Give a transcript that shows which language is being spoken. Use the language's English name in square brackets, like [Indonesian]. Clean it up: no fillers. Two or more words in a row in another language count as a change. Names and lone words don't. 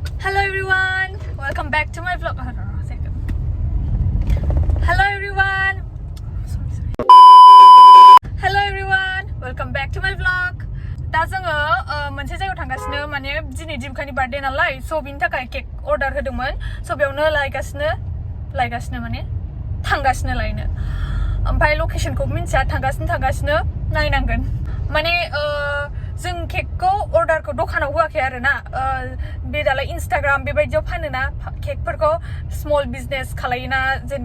[English] Hello everyone, welcome back to my vlog. Hello everyone. Hello everyone, welcome back to my vlog. [Bodo] दा जोङो मोनसे जायगायाव थांगासिनो माने दिनै दिमकानि बार्थडे नालाय स' बिनि थाखाय केक अर्डार होदोंमोन स' बेयावनो लायगासिनो माने थांगासिनो लायनो ओमफ्राय लकेशनखौ मिन्थिया थांगासिनो नायनांगोन माने जों केकखौ अर्डारखौ दखानाव होआखै आरोना बे दालाय इन्स्टाग्राम बेबायदियाव फानोना केकफोरखौ [English] small business [Bodo] खालायोना जेनेबा